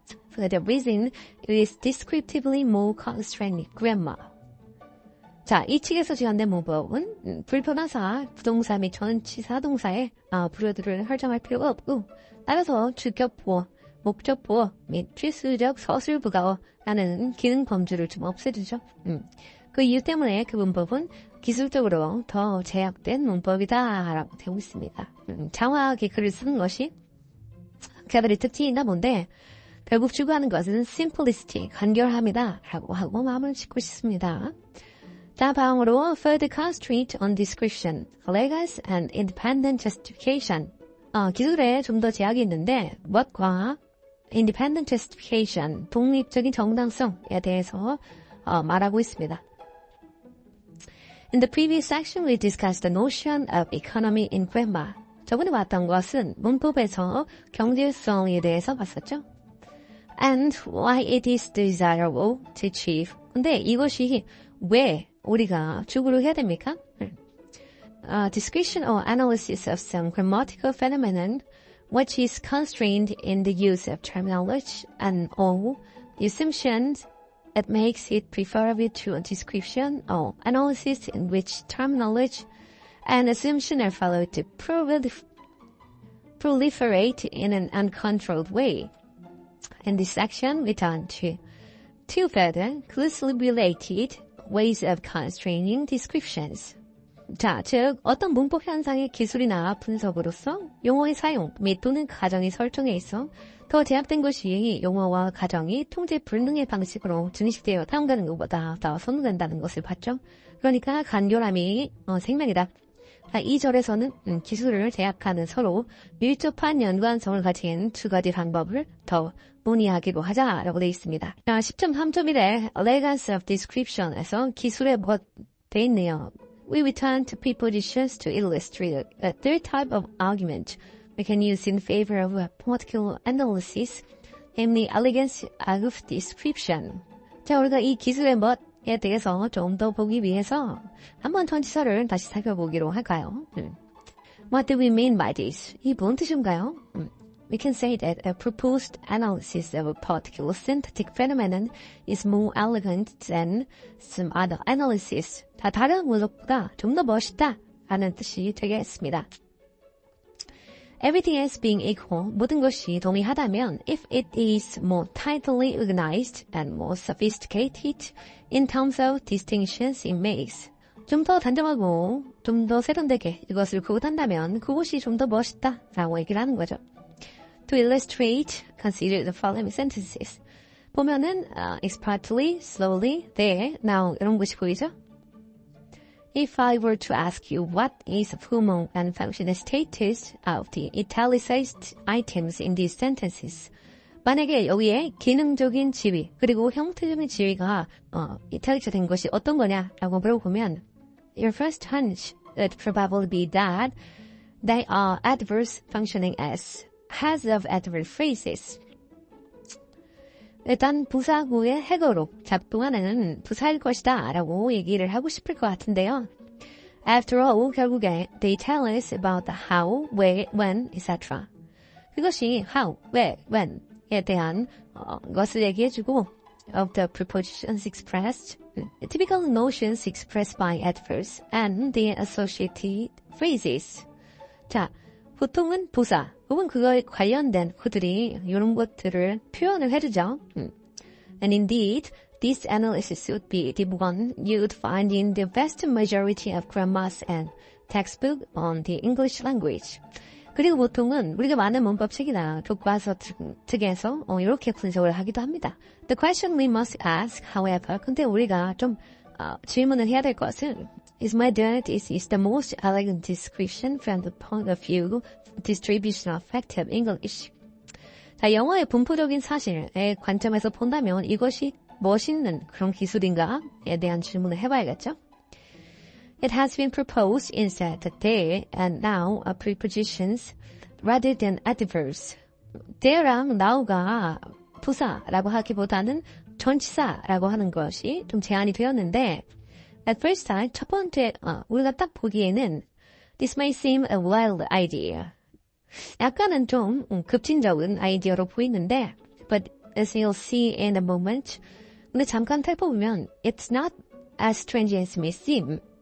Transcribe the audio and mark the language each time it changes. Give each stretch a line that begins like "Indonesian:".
English: For the reason, it is descriptively more constrained grammar.
Korean: 자, 이 책에서 제한된 문법은 불편하사 부동사 및 전치사 동사의 부류들을 설정할 필요가 없고 따라서 주격보어, 목적보어 및 필수적 서술부가어라는 기능 범주를 좀 없애주죠. 그 이유 때문에 그 문법은 기술적으로 더 제약된 문법이다라고 되고 있습니다. 장황하게 글을 쓰는 것이 그들의 특징이나 본데 결국 추구하는 것은 simplicity, 간결함이다라고 하고 마음을 짓고 싶습니다. 다음으로
English: further constraint on description, elegance and independent justification.
Korean: 기술에 좀 더 제약이 있는데 what과
English: independent justification,
Korean: 독립적인 정당성에 대해서 말하고 있습니다.
English: In the previous section, we discussed the notion of economy in grammar.
Korean: 저번에 봤던 것은 문법에서 경제성에 대해서 봤었죠.
English: And why it is desirable to achieve.
Korean: 근데 이것이 왜 우리가 추구를 해야 됩니까?
English: Description or analysis of some grammatical phenomenon which is constrained in the use of terminology and or assumptions that makes it preferable to a description or analysis in which terminology and assumption are followed to proliferate in an uncontrolled way. In this section, we turn to two further closely related ways of constraining descriptions.
Korean: 자, 즉 어떤 문법 현상의 기술이나 분석으로서 용어의 사용 및 또는 가정의 설정에 있어 더 제약된 것이 용어와 가정이 통제 불능의 방식으로 증식되어 사용되는 것보다 더 선호된다는 것을 봤죠. 그러니까 간결함이 생명이다. 이 절에서는 기술을 제약하는 서로 밀접한 연관성을 가진 두 가지 방법을 더 논의하기로 하자라고 되어 있습니다. 10.3.1에
English: elegance of description
Korean: 에서 기술에 뭐가 되어 있네요.
English: We return to prepositions to illustrate a third type of argument we can use in favor of a particular analysis, namely elegance of description.
Korean: 자, 우리가 이 기술의 멋에 대해서 좀 더 보기 위해서 한번 전치사를 다시 살펴보기로 할까요?
English: What do we mean by this?
Korean: 이 뭔 뜻인가요?
English: we can say that a proposed analysis of a particular syntactic phenomenon is more elegant than some other analysis.
Korean: 다 다른 분석보다 좀 더 멋있다 라는 뜻이 되겠습니다.
English: Everything else being equal,
Korean: 모든 것이 동일하다면
English: if it is more tightly organized and more sophisticated in terms of distinctions it makes.
Korean: 좀 더 단정하고 좀 더 세련되게 이것을 구분한다면 그것이 좀 더 멋있다 라고 얘기를 하는 거죠.
English: To illustrate, consider the following sentences.
Korean: 보면은
English: expertly, slowly, there, now
Korean: 이런 것이 보이죠?
English: If I were to ask you what is the formal and functional status of the italicized items in these sentences,
Korean: 만약에 여기에 기능적인 지위 그리고 형태적인 지위가 이탈릭화 된 것이 어떤 거냐라고 물어보면
English: your first hunch would probably be that they are adverse functioning as heads of adverb phrases.
Korean: 일단 부사구의 해거로 작동하는 부사일 것이다 라고 얘기를 하고 싶을 것 같은데요.
English: After all,
Korean: 결국에
English: they tell us about the how, where, when, etc.
Korean: 그것이
English: how, where, when에
Korean: 대한 것을 얘기해주고
English: of the prepositions expressed, typical notions expressed by adverbs and the associated phrases.
Korean: 자, 보통은 부사 혹은 그거에 관련된 그들이 이런 것들을 표현을 해주죠.
English: And indeed, this analysis would be the one you'd find in the vast majority of grammars and textbook on the English language.
Korean: 그리고 보통은 우리가 많은 문법책이나 교과서 등에서 이렇게 분석을 하기도 합니다.
English: The question we must ask, however,
Korean: 근데 우리가 좀 질문을 해야 될 것은
English: is whether this is the most elegant description from the point of view distribution of fact of English.
Korean: 자, 영어의 분포적인 사실의 관점에서 본다면 이것이 멋있는 그런 기술인가에 대한 질문을 해봐야겠죠.
English: It has been proposed instead that there and now are prepositions rather than adverbs.
Korean: there랑 now가 부사라고 하기보다는 전치사라고 하는 것이 좀 제안이 되었는데
English: at first sight
Korean: 첫 번째 우리가 딱 보기에는
English: this may seem a wild idea.
Korean: 약간은 좀 급진적인 아이디어로 보이는데
English: but as you'll see in a moment
Korean: 근데 잠깐 살펴보면
English: it's not as strange as may seem.